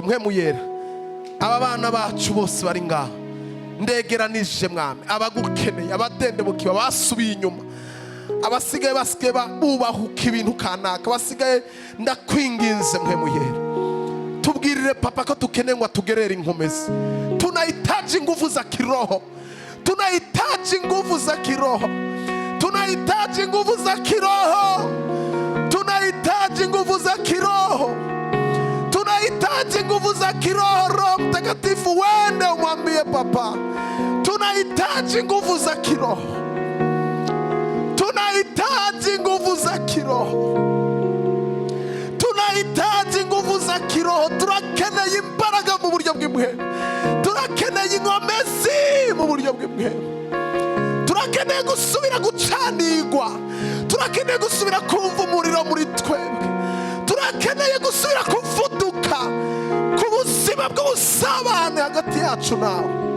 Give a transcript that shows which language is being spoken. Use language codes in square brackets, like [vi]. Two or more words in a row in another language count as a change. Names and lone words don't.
[rn] Mpwemu yera aba bana bacu bose bari ngaho ndegeranije mwami, abagukeneye, abadendebukiwe, abasubiye inyuma, abasigaye bubahuka ibintu kanaka, abasigaye ndakwinginze mpwemu yera, tubwirire papa ko tukeneye ngo atugerere inkomezi. [sw] Tunahitaji nguvu za kiroho, tunahitaji nguvu za kiroho, tunahitaji nguvu za kiroho, tunahitaji nguvu za kiroho, tunahitaji nguvu za kiroho. Roho Mtakatifu wende umwambie papa, tunahitaji nguvu za kiroho, tunahitaji nguvu za kiroho, tunahitaji nguvu za kiroho. [rn] Turakeneye imbaraga mu buryo bw'imwemu, turakeneye inkomezi mu buryo bw'imwemu, turakeneye gusubira gucanirwa, turakeneye gusubira kumva umuriro muri twebwe, turakeneye gusubira kuvuduka ku buzima bw'ubusabane hagati yacu nawe.